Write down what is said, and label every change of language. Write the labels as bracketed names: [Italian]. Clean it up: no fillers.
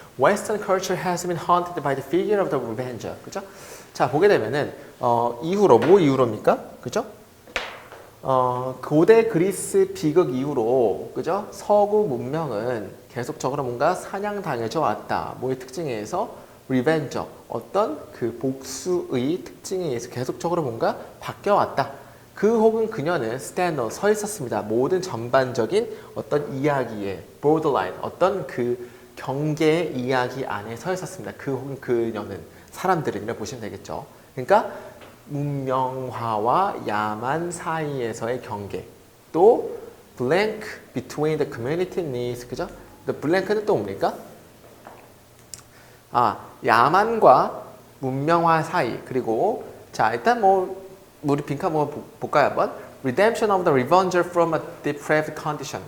[English] Western culture has been haunted by the figure of the revenger, [Korean] 그죠? 자, 보게 되면은 이후로 뭐 이후로입니까? 그죠? 고대 그리스 비극 이후로, 그죠? 서구 문명은 계속적으로 뭔가 사냥당해져 왔다. 뭐의 특징에 의해서 리벤저, 어떤 그 복수의 특징에 의해서 계속적으로 뭔가 바뀌어왔다. 그 혹은 그녀는 스탠더 서 있었습니다. 모든 전반적인 어떤 이야기의 borderline, 어떤 그 경계의 이야기 안에 서 있었습니다. 그 혹은 그녀는 사람들은 이렇게 보시면 되겠죠. 그러니까 문명화와 야만 사이에서의 경계. 또 [English] blank between the community needs, [Korean] 그죠? the blank는 또 뭡니까? 야만과 문명화 사이. 그리고 자, 일단 뭐 우리 빈칸 볼까요 한번? [English] Redemption of the revenger from a depraved condition.